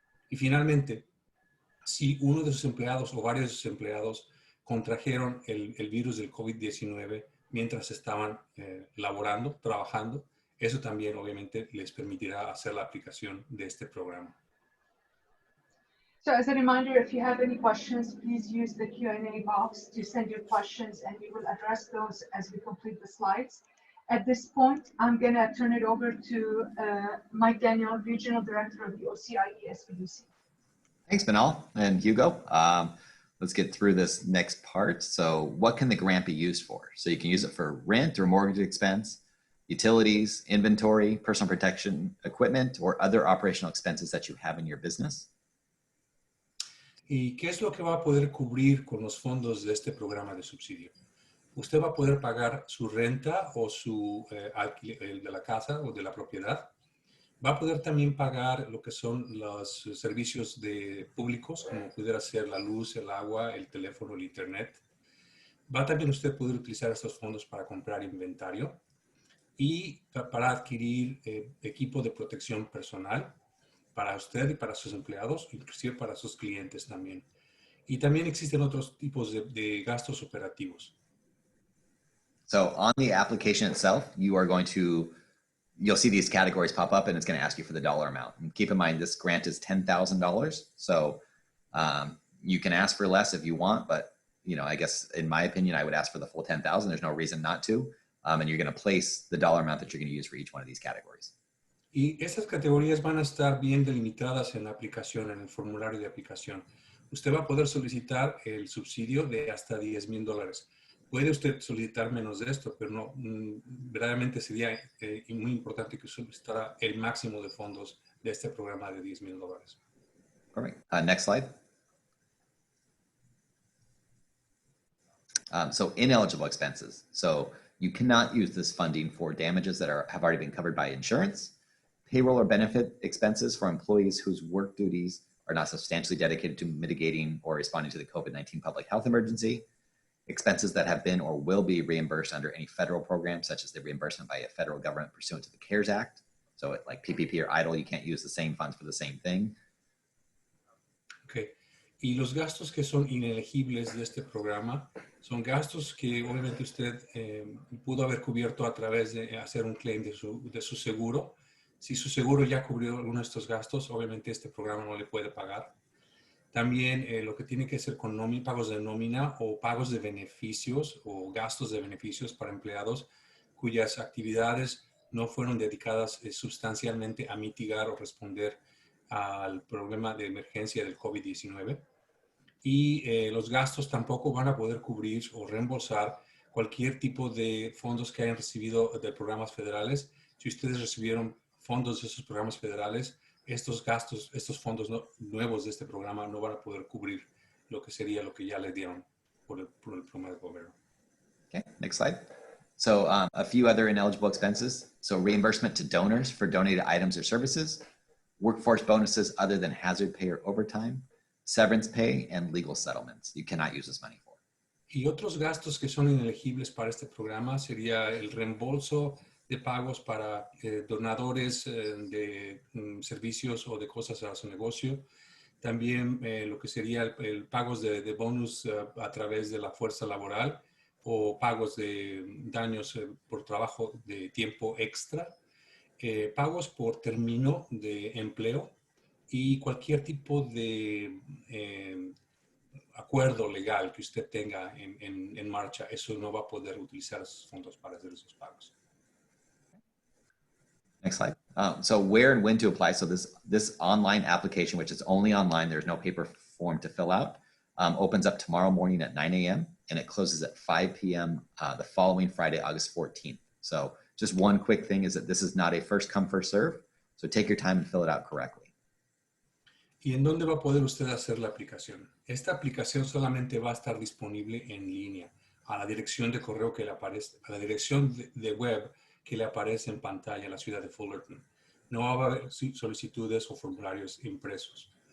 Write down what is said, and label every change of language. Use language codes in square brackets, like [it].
[es] Y finalmente, si uno de sus empleados o varios de sus empleados contrajeron el virus del COVID-19 mientras estaban laborando, trabajando, eso también obviamente les permitirá hacer la aplicación de este programa. [en] So as a reminder, if you have any questions, please use the Q&A box to send your questions and we will address those as we complete the slides. At this point, I'm going to turn it over to Mike Daniel, Regional Director of the OCIE SBDC. Thanks, Manal and Hugo. Let's get through this next part. So what can the grant be used for? So you can use it for rent or mortgage expense, utilities, inventory, personal protection equipment, or other operational expenses that you have in your business. [es] ¿Y qué es lo que va a poder cubrir con los fondos de este programa de subsidio? Usted va a poder pagar su renta o el de la casa o de la propiedad. Va a poder también pagar lo que son los servicios públicos, como pudiera ser la luz, el agua, el teléfono, el internet. Va también usted poder utilizar estos fondos para comprar inventario y para adquirir equipo de protección personal para usted y para sus empleados, inclusive para sus clientes también. Y también existen otros tipos de gastos operativos. [en] So on the application itself, you'll see these categories pop up and it's going to ask you for the dollar amount. And keep in mind, this grant is $10,000. So you can ask for less if you want, but I guess in my opinion, I would ask for the full 10,000. There's no reason not to. And you're going to place the dollar amount that you're going to use for each one of these categories. [es] Y estas categorías van a estar bien delimitadas en la aplicación, en el formulario de aplicación. Usted va a poder solicitar el subsidio de hasta $10,000. Puede usted solicitar menos de esto, pero no, verdaderamente sería muy importante que solicitara el máximo de fondos de este programa de $10,000. [en] Perfect. Next slide. So ineligible expenses. So you cannot use this funding for damages that have already been covered by insurance, payroll or benefit expenses for employees whose work duties are not substantially dedicated to mitigating or responding to the COVID-19 public health emergency, expenses that have been or will be reimbursed under any federal program, such as the reimbursement by a federal government pursuant to the CARES Act. So like PPP or EIDL, you can't use the same funds for the same thing. Okay. [es] Y los gastos que son inelegibles de este programa son gastos que obviamente usted pudo haber cubierto a través de hacer un claim de su seguro. Si su seguro ya cubrió alguno de estos gastos, obviamente este programa no le puede pagar. También lo que tiene que hacer con pagos de nómina o pagos de beneficios o gastos de beneficios para empleados cuyas actividades no fueron dedicadas sustancialmente a mitigar o responder al problema de emergencia del COVID-19. Y los gastos tampoco van a poder cubrir o reembolsar cualquier tipo de fondos que hayan recibido de programas federales. Si ustedes recibieron fondos de esos programas federales, estos gastos, estos fondos nuevos de este programa no van a poder cubrir lo que sería lo que ya le dieron por el programa del gobierno. [en] Okay, next slide. So a few other ineligible expenses. So reimbursement to donors for donated items or services, workforce bonuses other than hazard pay or overtime, severance pay, and legal settlements. You cannot use this money for. [es] Y otros gastos que son inelegibles para este programa sería el reembolso de pagos para donadores de servicios o de cosas a su negocio. También lo que sería el pagos de bonus a través de la fuerza laboral o pagos de daños por trabajo de tiempo extra. pagos por término de empleo y cualquier tipo de acuerdo legal que usted tenga en marcha, eso no va a poder utilizar esos fondos para hacer esos pagos. [en] Next slide. So where and when to apply. So this online application, which is only online, there's no paper form to fill out, opens up tomorrow morning at 9 a.m. and it closes at 5 p.m. The following Friday, August 14th. So just one quick thing is that this is not a first come, first serve. So take your time and fill it out correctly. [es] ¿Y en dónde va a poder usted hacer la aplicación? Esta aplicación solamente va a estar disponible en línea, a la dirección de correo que le aparece, a la dirección de web que le aparece en pantalla en la ciudad de Fullerton. No va a haber solicitudes o formularios impresos.